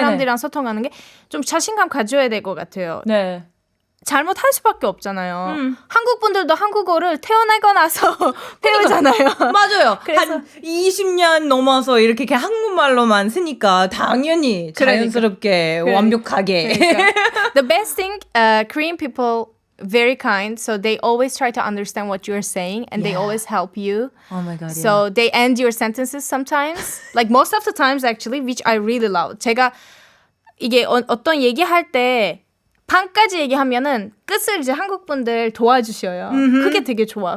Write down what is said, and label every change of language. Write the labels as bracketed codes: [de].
[ko] 사람들이랑 소통하는 게 좀 자신감 가져야 될 것 같아요. 네. 잘못할 수밖에 없잖아요. 한국 분들도 한국어를 태어나고 나서 배우잖아요. 맞아요. 그래서 한 20년 넘어서 이렇게 한국말로만 쓰니까 당연히 자연스럽게 완벽하게. 그러니까. [en] The best thing, Korean people very kind, so they always try to understand what you're saying, and they always help you. Oh my god. So they end your sentences sometimes, like most of the times actually, which I really love. [ko] 제가 이게 어떤 얘기할 때 반까지 얘기하면은 끝을 이제 한국 분들 도와주셔요. 그게 되게 좋아.